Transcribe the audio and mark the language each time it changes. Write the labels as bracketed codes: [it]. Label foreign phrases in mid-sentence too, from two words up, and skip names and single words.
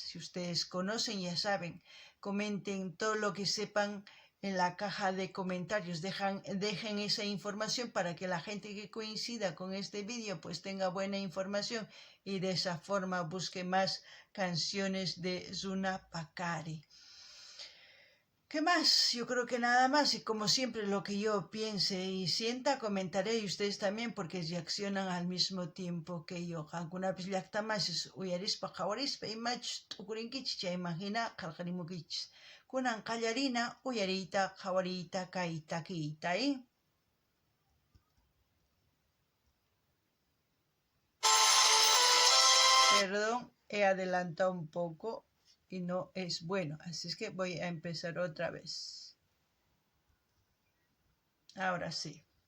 [es] Si ustedes conocen, ya saben, comenten todo lo que sepan en la caja de comentarios, dejen esa información para que la gente que coincida con este vídeo pues tenga buena información y de esa forma busque más canciones de Runa Paqari. ¿Qué más? Yo creo que nada más, y como siempre lo que yo piense y sienta comentaré, y ustedes también, porque reaccionan al mismo tiempo que yo. [qu] Qankunapis llaqtamasis uyarispa qhawarispa imachus t'ukurinkichis chaymahina qallqarimukichis. Kunan qallarina uyariyta qhawariyta kay takiyta. [es] Perdón, he adelantado un poco y no es bueno, así es que voy a empezar otra vez. Ahora sí.